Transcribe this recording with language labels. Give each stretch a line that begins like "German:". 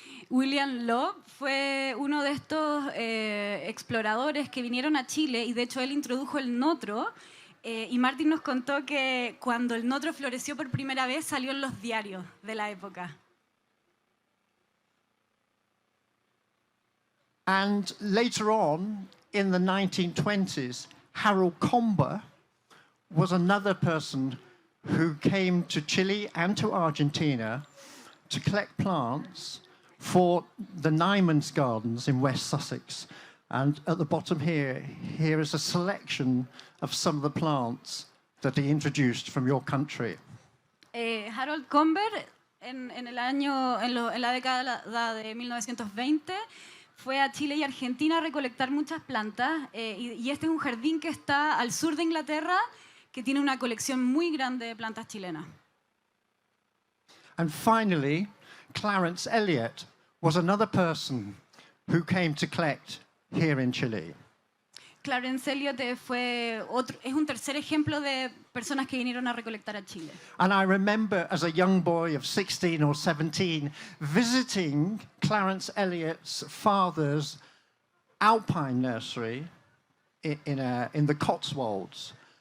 Spanish: William Lobb fue uno de estos exploradores que vinieron a Chile, y de hecho él introdujo el notro, y Martin nos contó que cuando el notro floreció por primera vez salió en los diarios de la época.
English: And later on, in the 1920s, Harold Comber was another person who came to Chile and to Argentina to collect plants for the Nyman's Gardens in West Sussex. And at the bottom here is a selection of some of the plants that he introduced from your country.
Spanish: Harold Comber, en la década de 1920, fue a Chile y Argentina a recolectar muchas plantas, y este es un jardín que está al sur de Inglaterra, que tiene una colección muy grande de plantas chilenas.
English: And finally, Clarence Elliott was another person who came to collect here in Chile.
Spanish: Clarence Elliott es un tercer ejemplo de personas que vinieron a recolectar a Chile.
English: And I remember as a young boy of 16 or 17 visiting Clarence Elliott's father's alpine nursery in the Cotswolds.